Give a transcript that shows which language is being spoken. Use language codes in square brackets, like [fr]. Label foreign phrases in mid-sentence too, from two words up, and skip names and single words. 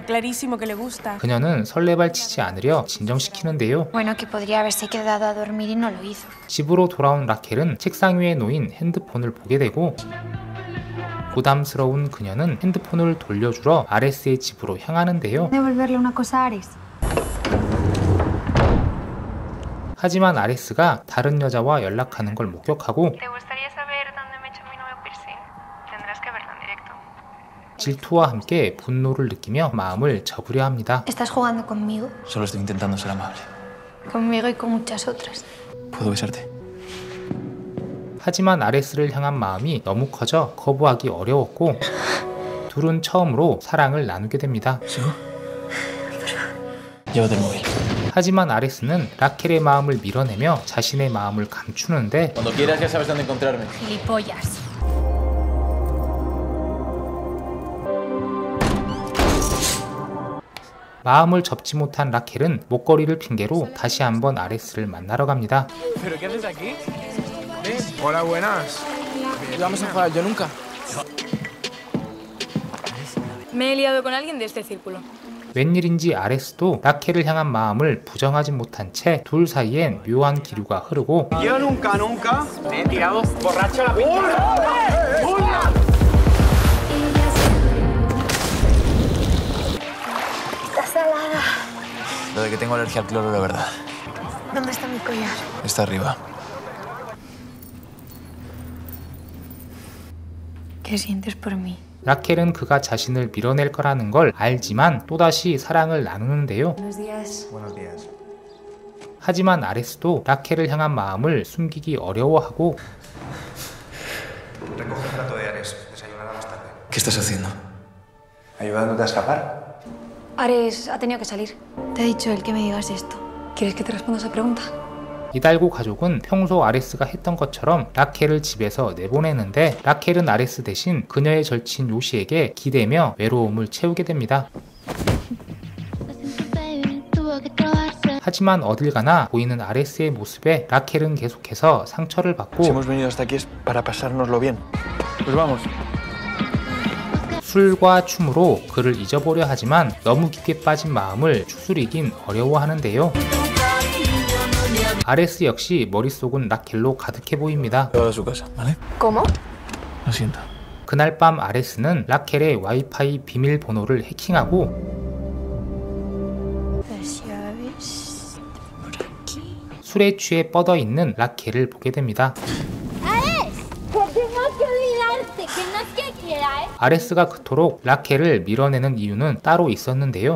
[es] Clarísimo que le gusta. [ko] 그녀는 설레발치지 않으려 진정시키는데요. [es] Bueno, que podría haberse quedado a dormir y no lo hizo. [ko] 집으로 돌아온 라켈은 책상 위에 놓인 핸드폰을 보게 되고 부담스러운 그녀는 핸드폰을 돌려주러 아레스의 집으로 향하는데요. [es] Devolverle una cosa a Ares. [ko] 하지만 아레스가 다른 여자와 연락하는 걸 목격하고 [es] ¿Te gustaría saber dónde me he hecho mi nuevo piercing? Tendrás que verlo en directo. [ko] 질투와 함께 분노를 느끼며 마음을 접으려 합니다. [es] ¿Estás jugando conmigo? Solo estoy intentando ser amable. Conmigo y con muchas otras. ¿Puedo besarte? [ko] 하지만 아레스를 향한 마음이 너무 커져 거부하기 어려웠고 둘은 처음으로 사랑을 나누게 됩니다. [es] ¿Sigo? Llévate el móvil. [ko] 하지만 아레스는 라켈의 마음을 밀어내며 자신의 마음을 감추는데 [es] Cuando quieras ya sabes dónde encontrarme. Gilipollas. [ko] 마음을 접지 못한 라켈은 목걸이를 핑계로 다시 한번 아레스를 만나러 갑니다. [es] ¿Pero qué haces aquí? Hola, buenas. Vamos a jugar yo nunca. Me he liado con alguien de este círculo. [ko] 웬일인지 아레스도 라켈을 향한 마음을 부정하지 못한 채 둘 사이엔 묘한 기류가 흐르고 [es] Yo nunca me he tirado borracho a la piscina. Está salada. Lo de que tengo alergia al cloro, la verdad. ¿Dónde está mi collar? Está arriba. ¿Qué sientes por mí? [ko] 라켈은 그가 자신을 밀어낼 거라는 걸 알지만 또다시 사랑을 나누는데요. 하지만 아레스도 라켈을 향한 마음을 숨기기 어려워하고 [es] ¿Qué estás haciendo? ¿Ayudándote a escapar? Ares ha tenido que salir. Te ha dicho él que me digas esto. ¿Quieres que te responda esa pregunta? [ko] 이달고 가족은 평소 아레스가 했던 것처럼 라켈을 집에서 내보내는데 라켈은 아레스 대신 그녀의 절친 요시에게 기대며 외로움을 채우게 됩니다. 하지만 어딜 가나 보이는 아레스의 모습에 라켈은 계속해서 상처를 받고 [es] Si hemos venido hasta aquí es para pasárnoslo bien. Pues vamos. [ko] 술과 춤으로 그를 잊어보려 하지만 너무 깊게 빠진 마음을 추스리긴 어려워하는데요. 아레스 역시 머릿속은 라켈로 가득해 보입니다. [es] Llevado a su casa, ¿vale? ¿Cómo? Lo siento. [ko] 그날 밤 아레스는 라켈의 와이파이 비밀번호를 해킹하고 [es] Las llaves por aquí. [ko] 술에 취해 뻗어 있는 라켈을 보게 됩니다. 아레스가 그토록 라켈을 밀어내는 이유는 따로 있었는데요.